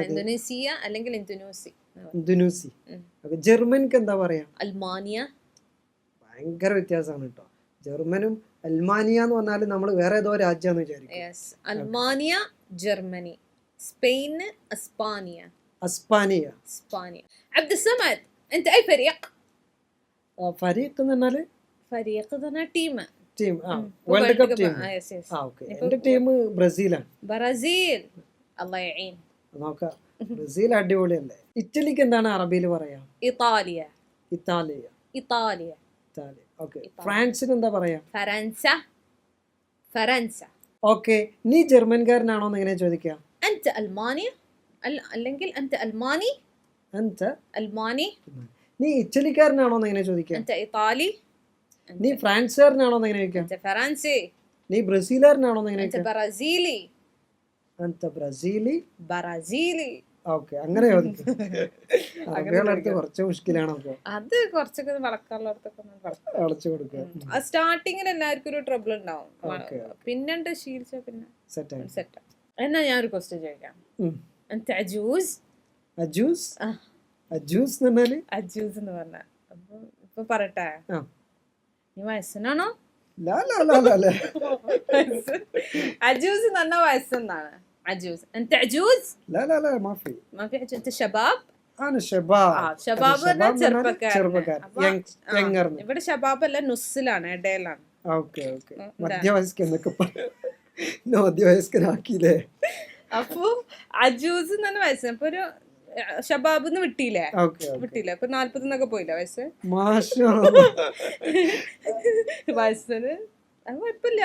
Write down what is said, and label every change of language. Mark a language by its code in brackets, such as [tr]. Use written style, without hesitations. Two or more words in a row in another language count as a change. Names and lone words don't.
[ml] ഇന്തോനേസിയ അല്ലെങ്കിൽ ഇന്തോനേസി. ഇന്തോനേസി. ജർമ്മൻക്ക് എന്താ പറയാ? അൽമാനിയ. ഭയങ്കര വ്യത്യാസമാണ് കേട്ടോ. ജർമ്മനും അൽമാനിയ എന്ന് പറഞ്ഞാൽ നമ്മൾ വേറെ ഏതോ രാജ്യമാണെന്ന് വിചാരിക്കും. അൽമാനിയ ജർമ്മനി. സ്പെയിന് അസ്പാനിയ. അസ്പാനിയ. [ar] اسبانيا. عبدالصمد انت اي فريق؟ [ml] ഫരീഖ് എന്ന് പറഞ്ഞാൽ [ar] فريق ده ടീം [en] World Cup team. [ml] ഓക്കെ, എന്റെ ടീം ബ്രസീലാണ്. [ar] برازيل. الله يعين. [ml] നോക്കാം, ബ്രസീൽ അടിപൊളിയല്ലേ. ഇറ്റലിക്ക് എന്താണ് അറബിയിൽ പറയാ? إيطاليا. ഇറ്റാലിയ. إيطاليا. ഇറ്റാലി. ഓക്കെ, ഫ്രാൻസിന് എന്താ പറയാ? فرنسا. فرنسا. ഓക്കെ, നീ ജർമ്മൻകാരനാണോ എന്ന് എങ്ങനെ ചോദിക്കാം? [ar] أنت ألمانيا അല്ലെങ്കിൽ أنت ألماني. أنت ألماني. [ml] നീ ഇറ്റലിക്കാരനാണോ എന്ന് എങ്ങനെ ചോദിക്കാം? [ar] أنت إيطالي. [ml] നീ ഫ്രാൻസുകാരനാണോ എന്ന് എങ്ങനെ ചോദിക്കാം? [ar] أنت فرنسي. [ml] നീ ബ്രസീലുകാരനാണോ എന്ന് എങ്ങനെ أنت ചോദിക്കാം? [ar] برازيلي. أنت برازيلي. ബ്രസീലി. [ml] ഓക്കെ, അങ്ങനെ ചോദിക്കും. അറബികളടുത്ത് കുറച്ച് മുഷ്കിലാണ്. അപ്പൊ അത് കുറച്ചൊക്കെ വളക്കാനുള്ളടത്തൊക്കെ അടച്ചു കൊടുക്കുക. സ്റ്റാർട്ടിങ്ങിൽ എല്ലാവർക്കും ഒരു ട്രബിൾ ഉണ്ടാവും. പിന്നെ ശീലിച്ച പിന്നെ സെറ്റ്. എന്നാ ഞാൻ ഒരു ക്വസ്റ്റ്യൻ ചോദിക്കാം. അജൂസ്. അജൂസ് അജൂസ് എന്ന് പറഞ്ഞാല് അജൂസ് എന്ന് പറഞ്ഞ ഇപ്പൊ പറയട്ടെ, നീ വയസ്സനാണോ? അജൂസ് എന്ന് പറഞ്ഞ വയസ്സെന്നാണ്. [ar] عجوز. أنت عجوز؟ لا لا لا ما في. ما في عجوز. أنت شباب؟ أنا شباب. شباب أنا ചെറുപ്പക്കാരൻ. യങ്ങർ. [ml] ഇവിടെ ഷബാബ് അല്ല, നുസ്സിലാണ്, ഇടയിലാണ്. [en] okay okay. [ml] മധ്യവയസ്കനൊക്കെ മധ്യവയസ്കനാക്കിയില്ലേ? അപ്പൊ അജൂസ് എന്ന് പറഞ്ഞ വയസ്സ്. അപ്പൊ ഒരു ഷബാബ് വിട്ടില്ലേ? വിട്ടില്ലേ? അപ്പൊ 40 പോയില്ല വയസ്സ്. വയസ്സിന് കുഴപ്പമില്ല.